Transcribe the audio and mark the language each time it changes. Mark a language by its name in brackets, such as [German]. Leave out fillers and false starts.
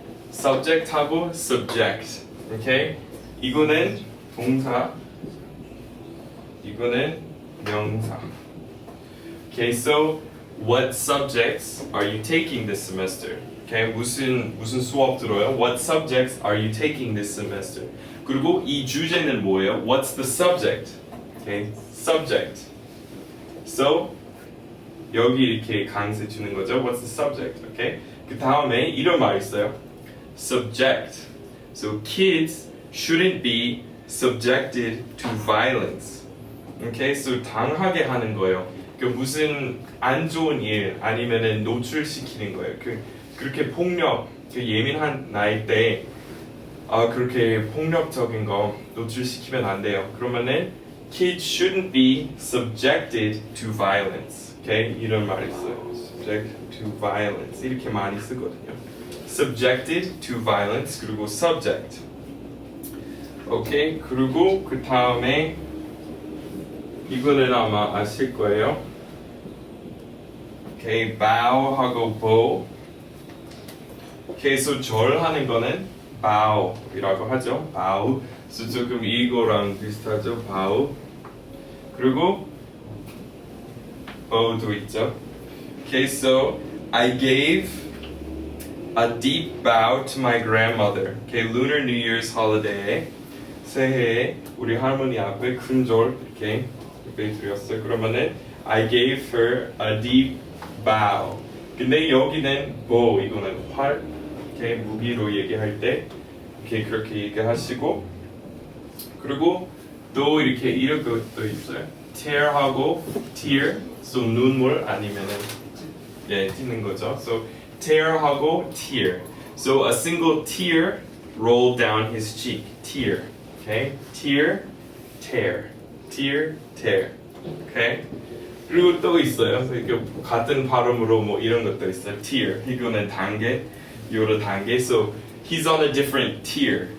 [English] subject하고 subject. [Korean] 오케이, 이거는 동사, 이거는 명사. [English] Okay, so what subjects are you taking this semester? [Korean] Okay, 무슨 수업 들어요? [English] What subjects are you taking this semester? [Korean] 그리고 이 주제는 뭐예요? [English] What's the subject? Okay, subject. [Korean] So 여기 이렇게 강세 주는 거죠. [English] What's the subject? Okay. [Korean] 그 다음에 이런 말 있어요. [English] Subject. So kids shouldn't be subjected to violence. [Korean] Okay, so 당하게 하는 거예요. 그 무슨 안 좋은 일 아니면은 노출시키는 거예요. 그렇게 폭력, 그 예민한 나이 때 그렇게 폭력적인 거 노출시키면 안 돼요. [English] 그러면은 kids shouldn't be subjected to violence. [Korean] Okay, 이런 말이 있어요. Subject to violence 이렇게 많이 쓰거든요. [English] Subjected to violence 그리고 subject. [Korean] 오케이, 그리고 그 다음에 이거는 아마 아실 거예요. 오케이, bow하고 bow. 오케이, so 절하는 거는 bow이라고 하죠. [English] bow. [Korean] so 조금 이거랑 비슷하죠. bow. 그리고 bow도 있죠. [English] Okay, so I gave a deep bow to my grandmother. Okay, Lunar New Year's holiday. [Korean] 새해에 우리 할머니 앞에 큰 절 이렇게 드렸어요. [English] 그러면은 I gave her a deep bow. [Korean] 근데 여기는 bow 이거는 활, 이렇게 무기로 얘기할 때 이렇게 그렇게 얘기하시고, 그리고 또 이렇게 이런 것도 있어요. tear하고 tear, so 눈물 아니면은 튀는 거죠. [English] So tear하고 tear. So a single tear rolled down his cheek. Tear. Okay? Tear, tear. Tear, tear. Okay? [Korean] 그리고 또 있어요. 이렇게 같은 발음으로 뭐 이런 것도 있어요. Tear. 이거는 단계, 여러 단계. [English] So he's on a different tier.